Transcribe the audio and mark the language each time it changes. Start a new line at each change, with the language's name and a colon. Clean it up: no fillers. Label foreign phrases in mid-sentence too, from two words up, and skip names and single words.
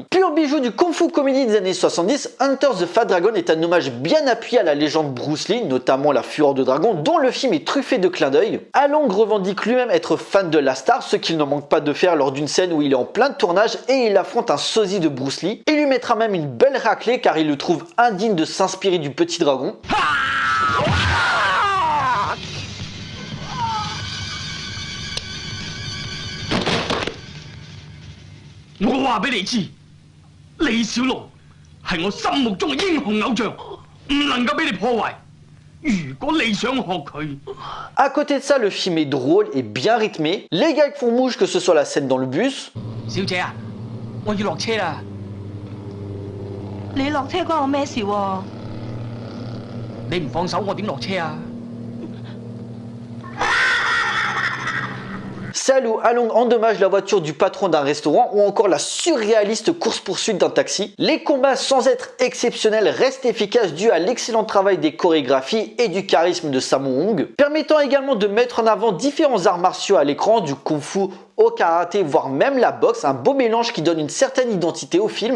French: Pur bijou du kung-fu comédie des années 70, Enter the Fat Dragon est un hommage bien appuyé à la légende Bruce Lee, notamment la Fureur de Dragon, dont le film est truffé de clins d'œil. Along revendique lui-même être fan de la star, ce qu'il n'en manque pas de faire lors d'une scène où il est en plein tournage et il affronte un sosie de Bruce Lee. Il lui mettra même une belle raclée car il le trouve indigne de s'inspirer du petit dragon.
Cantonese: 我話俾你知，李小龍係我心目中嘅英雄偶像，唔能夠俾你破壞。如果你想學佢，
French: À côté de ça, le film est drôle et bien rythmé. Les gags font mouche, que ce soit la scène dans le bus.
Cantonese: 小姐啊，我要落車啦。你落車關我咩事喎？你唔放手，我點落車啊？
French: Celle où Along endommage la voiture du patron d'un restaurant ou encore la surréaliste course-poursuite d'un taxi. Les combats, sans être exceptionnels, restent efficaces dû à l'excellent travail des chorégraphies et du charisme de Sammo Hung, permettant également de mettre en avant différents arts martiaux à l'écran, du kung-fu au karaté, voire même la boxe, un beau mélange qui donne une certaine identité au film.